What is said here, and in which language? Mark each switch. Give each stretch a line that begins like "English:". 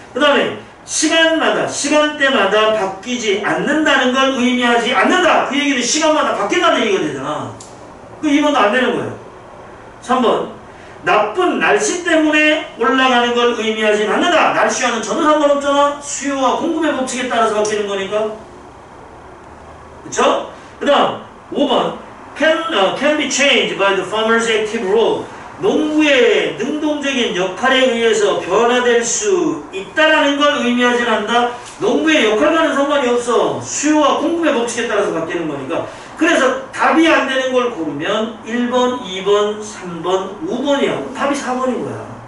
Korean: 그 다음에 시간마다 시간대마다 바뀌지 않는다는 걸 의미하지 않는다. 그 얘기는 시간마다 바뀐다는 얘기가 되잖아. 그 2번도 안 되는 거예요. 3번. 나쁜 날씨 때문에 올라가는 걸 의미하진 않는다. 날씨와는 전혀 상관없잖아. 수요와 공급의 법칙에 따라서 바뀌는 거니까. 그쵸? 그 다음 5번.
English: Can be changed by the farmer's active role.
Korean: 농부의 능동적인 역할에 의해서 변화될 수 있다라는 걸 의미하진 않는다. 농부의 역할과는 상관이 없어. 수요와 공급의 법칙에 따라서 바뀌는 거니까. 그래서 답이 안 되는 걸 고르면 1번, 2번, 3번, 5번이야. 답이 4번인 거야.